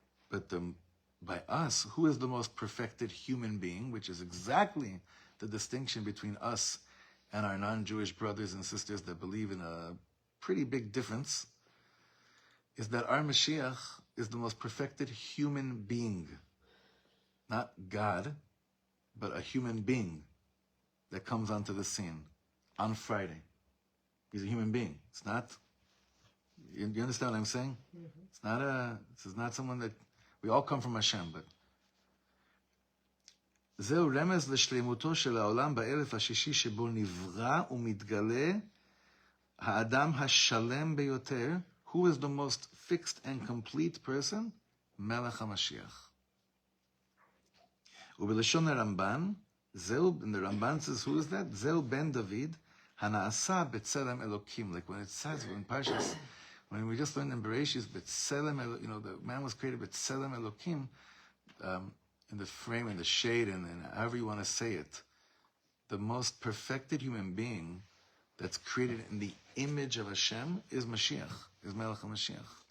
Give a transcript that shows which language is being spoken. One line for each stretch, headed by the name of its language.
English: But by us, who is the most perfected human being, which is exactly the distinction between us and our non-Jewish brothers and sisters that believe in a pretty big difference, is that our Mashiach is the most perfected human being. Not God, but a human being that comes onto the scene on Friday. He's a human being. It's not, you understand what I'm saying? Mm-hmm. This is not someone that, we all come from Hashem, but
Hebrew: זהו רמז לשלמותו של העולם באלף השישי שבו נברא ומתגלה האדם השלם ביותר.
English: Who is the most fixed and complete person?
Hebrew: מלך המשיח. ובלשון הרמב"ן, זהו,
English: and the Ramban says, who is that?
Hebrew: זהו בן דוד, הנעשה בצלם אלוקים.
English: Like when it says, in Parshas, when we just learned in Bereshis, בצלם, the man was created
Hebrew: בצלם אלוקים,
English: in the frame, in the shade, and however you want to say it, the most perfected human being that's created in the image of Hashem is Mashiach, is Melech HaMashiach.